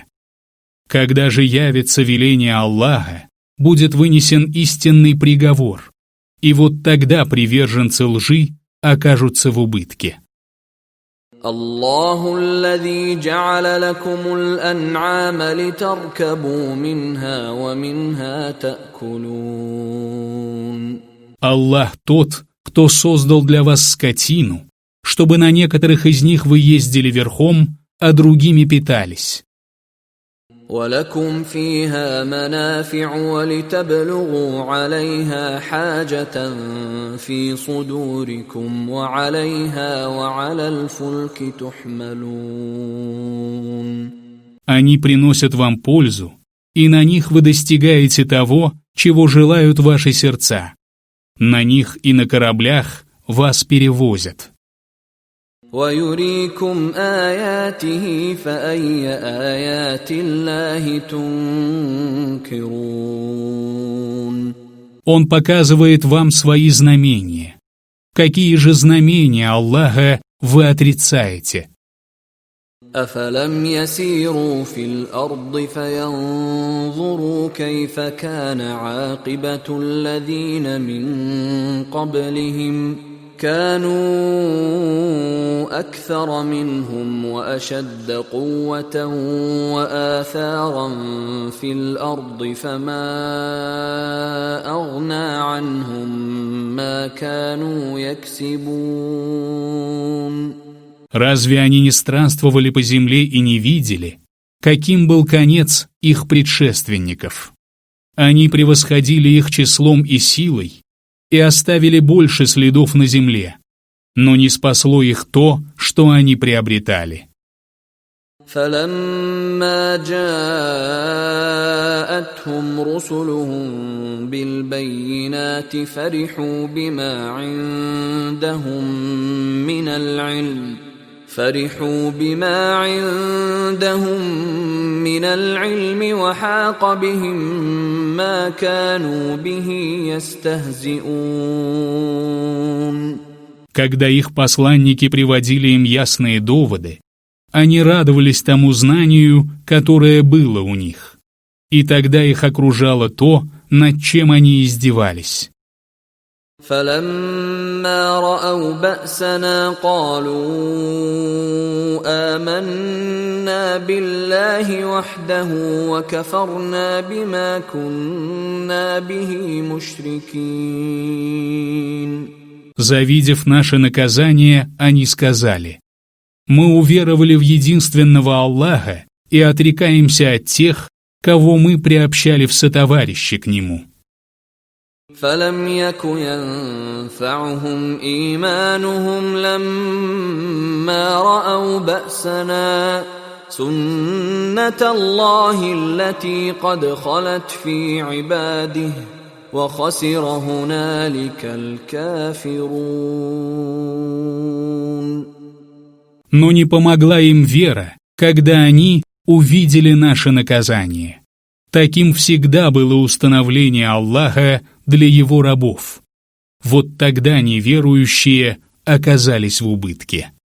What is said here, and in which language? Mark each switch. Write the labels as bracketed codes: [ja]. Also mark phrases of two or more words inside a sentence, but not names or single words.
[ru] Когда же явится веление Аллаха, будет вынесен истинный приговор, и вот тогда приверженцы лжи окажутся в убытке. [ar] الله الذي جعل لكم الأنعام لتركبوا منها ومنها تأكلون. [ru] Аллах тот, кто создал для вас скотину, чтобы на некоторых из них вы ездили верхом, а другими питались. [ar] ولكم فيها منافع ولتبلغوا عليها حاجة في صدوركم وعليها وعلى الفلك تحملون. [ru] Они приносят вам пользу, и на них вы достигаете того, чего желают ваши сердца. На них и на кораблях вас перевозят. [ar] وَيُرِيكُمْ آيَاتِهِ فَأَيَّ آيَاتِ اللَّهِ تُنْكِرُونَ. [ru] Он показывает вам свои знамения. Какие же знамения Аллаха вы отрицаете? [ar] أَفَلَمْ يَسِيرُوا فِي الْأَرْضِ فَيَنْظُرُوا كَيْفَ كَانَ عَاقِبَةُ الَّذِينَ مِنْ قَبْلِهِمْ كانوا أكثر منهم وأشد قوة وآثارا في الأرض فما أغنى عنهم ما كانوا يكسبون. [ru] Разве они не странствовали по земле и не видели, каким был конец их предшественников? Они превосходили их числом и силой, и оставили больше следов на земле, но не спасло их то, что они приобретали. [ar] فَلَمَّا جَاءَتْهُمْ رُسُلُهُم بِالْبَيِّنَاتِ فَرِحُوا بِمَا عِندَهُم من العلم وحاق بهم ما كانوا به يستهزئون. [ru] Когда их посланники приводили им ясные доводы, они радовались тому знанию, которое было у них, и тогда их окружало то, над чем они издевались. [ar] فَلَمَّا رَأَوْا بَأْسَنَا قَالُوا آمَنَّا بِاللَّهِ وَحْدَهُ وَكَفَرْنَا بِمَا كُنَّا بِهِ مُشْرِكِينَ. [ru] Завидев наше наказание, они сказали: «Мы уверовали в единственного Аллаха и отрекаемся от тех, кого мы приобщали в сотоварищи к Нему». [ar] فَلَمْ يَكُ يَنفَعُهُمْ إِيمَانُهُمْ لَمَّا رَأَوْا بَأْسَنَا سُنَّةَ اللَّهِ الَّتِي قَدْ خَلَتْ فِي عِبَادِهِ وَخَسِرَ هُنَالِكَ الْكَافِرُونَ. [ru] Но не помогла им вера, когда они увидели наше наказание. Таким всегда было установление Аллаха для его рабов. Вот тогда неверующие оказались в убытке.